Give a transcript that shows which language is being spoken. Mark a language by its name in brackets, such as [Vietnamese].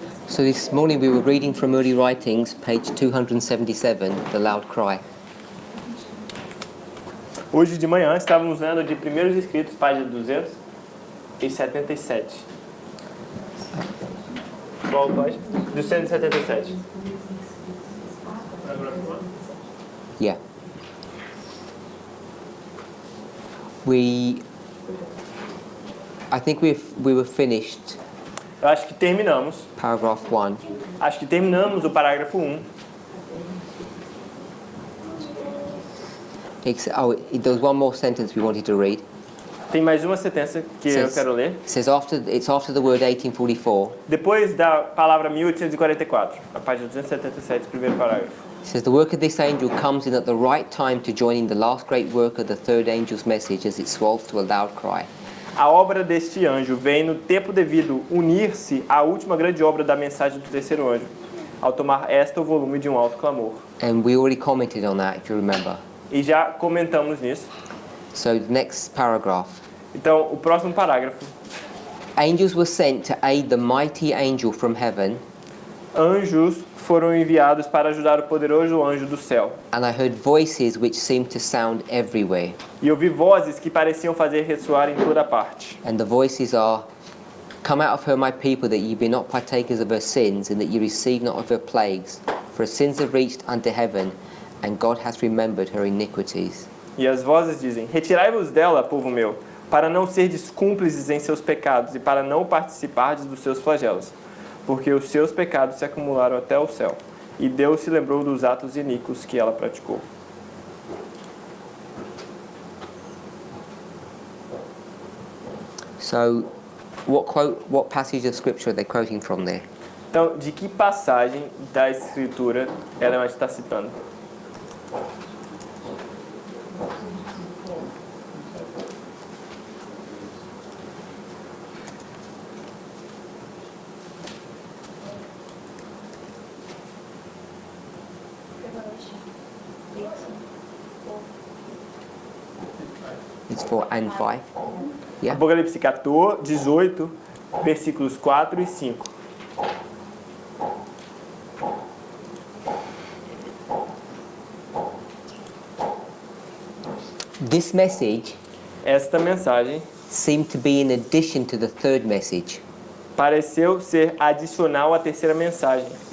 [English] So this morning we were reading from Early Writings, page 277, The Loud Cry. [Portuguese] Hoje de manhã estávamos lendo de Primeiros Escritos, página 277. Qual página? 277. [English] Yeah. I think we were finished. [Portuguese] Eu acho que terminamos. [English] Paragraph 1. [Portuguese] Acho que terminamos o parágrafo 1. [English] There was one more sentence we wanted to read. [Portuguese] Tem mais uma sentença que eu quero ler. [English] It's after the word 1844. [Portuguese] Depois da palavra 1844, a página 277, primeiro parágrafo. [English] It says the work of this angel comes in at the right time to join in the last great work of the third angel's message as it swells to a loud cry. [Portuguese] A obra deste anjo vem no tempo devido unir-se à última grande obra da mensagem do terceiro anjo, ao tomar o volume de alto clamor. [English] And we already commented on that, if you remember. [Portuguese] E já comentamos nisso. [English] So the next paragraph. [Portuguese] Então, o próximo parágrafo. [English] Angels were sent to aid the mighty angel from heaven. [Portuguese] Anjos foram enviados para ajudar o poderoso anjo do céu. [English] And I heard voices which seemed to sound everywhere. [Portuguese] E ouvi vozes que pareciam fazer ressoar em toda parte. [English] And the voices are, "Come out of her, my people, that ye be not partakers of her sins, and that ye receive not of her plagues. For her sins have reached unto heaven, and God hath remembered her iniquities." [Portuguese] E as vozes dizem: Retirai-vos dela, povo meu, para não serdes cúmplices em seus pecados e para não participardes dos seus flagelos, porque os seus pecados se acumularam até o céu, e Deus se lembrou dos atos iníquos que ela praticou. [English] So, what passage of scripture are they quoting from there? [Portuguese] Então, de que passagem da Escritura ela está citando? [English] It's 4 and 5. Yeah. [Portuguese] Apocalipse 14, 18, versículos 4 e 5. [English] This message [Portuguese] Esta mensagem [English] seemed to be in addition to the third message. [Portuguese] pareceu ser adicional à terceira mensagem,